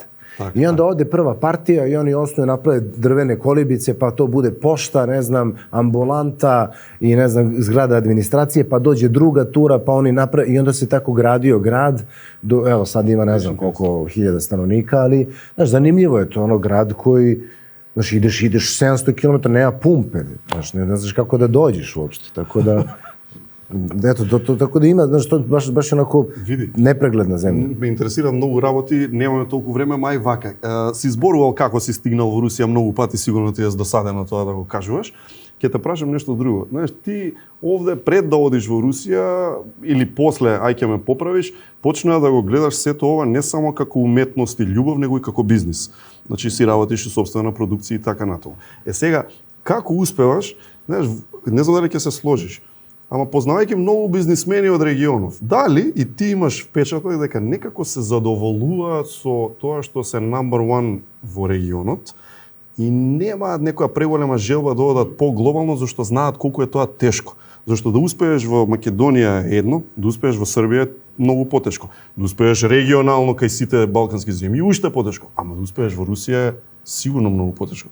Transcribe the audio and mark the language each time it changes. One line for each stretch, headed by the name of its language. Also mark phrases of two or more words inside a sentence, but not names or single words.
Serbian: I onda ode prva partija i oni osnuju, naprave drvene kolibice, pa to bude pošta, ne znam, ambulanta i ne znam, zgrada administracije, pa dođe druga tura, pa oni naprave, i onda se tako gradio grad, evo sad ima ne znam koliko hiljada stanovnika, ali, znaš, zanimljivo je to, ono grad koji, znaš, ideš 700 km, nema pumpe, znaš, ne znaš kako da dođeš uopšte, tako da... Eto, tako da ima, znaš, to baš onako
Macedonian: непрегледна земја. Ме интересира многу работи, немаме толку време, мај вака. Си зборувал како си стигнал во Русија многу пати, сигурно ти е досадено тоа да го кажуваш. Ќе те прашам нешто друго. Знаеш, ти овде пред да одиш во Русија или после, ај ќе ме поправиш, почнаа да го гледаш сето ова не само како уметност и љубов, него и како бизнис. Значи си работиш и сопствена продукција и така натаму. Сега, како успеваш, знаеш, не знам дали ќе се сложиш, ама познавајќи многу бизнисмени од регионов, дали и ти имаш впечаток дека некако се задоволуваат со тоа што се
English: number one
Macedonian: во регионот и немаат некоја преголема желба да одат по-глобално, зашто знаат колку е тоа тешко. Зашто да успееш во Македонија е едно, да успееш во Србија е многу потешко. Да успееш регионално кај сите балкански земји уште потешко, ама да успееш во Русија е сигурно многу потешко.